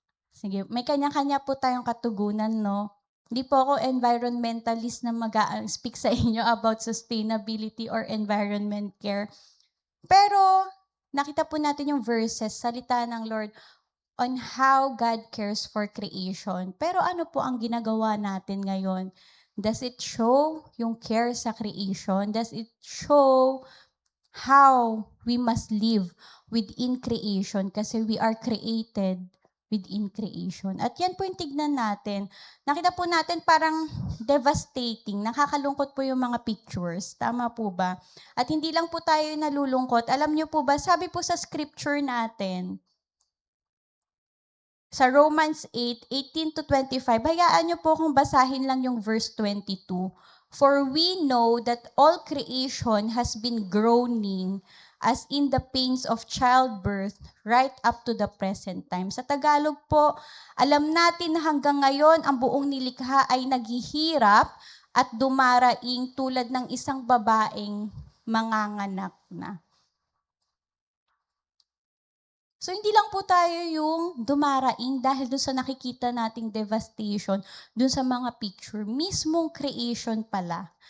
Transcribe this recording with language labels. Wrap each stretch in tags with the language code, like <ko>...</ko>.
<tl>Sige, may kanya-kanya po tayong katugunan, no? Hindi po ako environmentalist na mag-speak sa inyo</tl> <en>about sustainability or environment care.</en> <tl>Pero, nakita po natin yung verses, salita ng Lord, on how God cares for creation. Pero ano po ang ginagawa natin ngayon?</tl> <en>Does it show yung care sa creation? Does it show how we must live within creation kasi we are created within creation.</en> <tl>At yan po yung tignan natin. Nakita po natin parang devastating, nakakalungkot po yung mga pictures. Tama po ba? At hindi lang po tayo nalulungkot. Alam niyo po ba, sabi po sa scripture natin, sa Romans 8:18-25, hayaan niyo po kung basahin lang yung verse 22.</tl> <en>For we know that all creation has been groaning as in the pains of childbirth right up to the present time.</en> <tl>Sa Tagalog po, alam natin na hanggang ngayon ang buong nilikha ay naghihirap at dumaraing tulad ng isang babaeng manganganak na. So hindi lang po tayo yung dumaraing dahil dun sa nakikita nating devastation, dun sa mga picture, mismong creation pala.</tl>